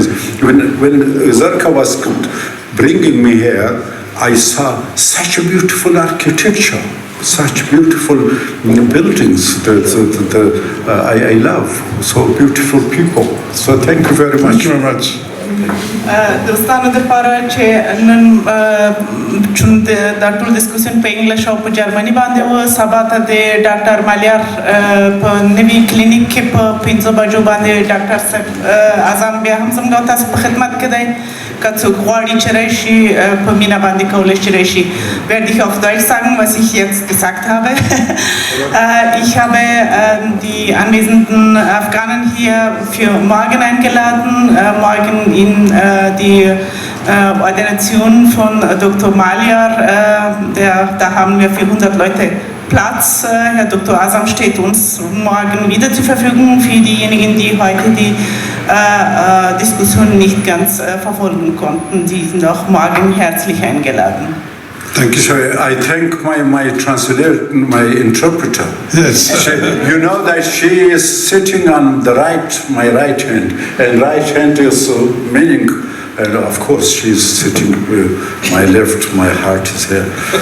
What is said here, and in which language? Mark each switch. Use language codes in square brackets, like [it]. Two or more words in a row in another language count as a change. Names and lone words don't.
[en] When ZERKA was bringing me here, I saw such a beautiful architecture, such beautiful buildings that I love. So beautiful people. So thank you very much. Thank you very much. [ps] دوستانو د پاره چې نن چون د ټول ډیسکشن په انګلیش او په جرمني باندې و سبا ته د ډاکټر مالیار په نوي کلینیک کې په 15 بجو باندې ډاکټر صاحب اعظم بیا هم زموږ تاسو په خدمت کې دی که څوک غواړي چې راشي په مینا باندې کولی شي راشي [de] werde ich auf Deutsch sagen, was ich jetzt gesagt habe. Ich habe die anwesenden Afghanen hier für morgen eingeladen, morgen in die Ordination von Dr. Malyar, da haben wir 400 Leute Platz. Herr Dr. Azam steht uns morgen wieder zur Verfügung für diejenigen, die heute die Diskussion nicht ganz verfolgen konnten. Die sind auch morgen herzlich eingeladen. [en] Thank you. So I thank my translator, my interpreter. Yes. You know that she is sitting on my right hand, and right hand is meaning. And of course, she's sitting my left, my heart is here.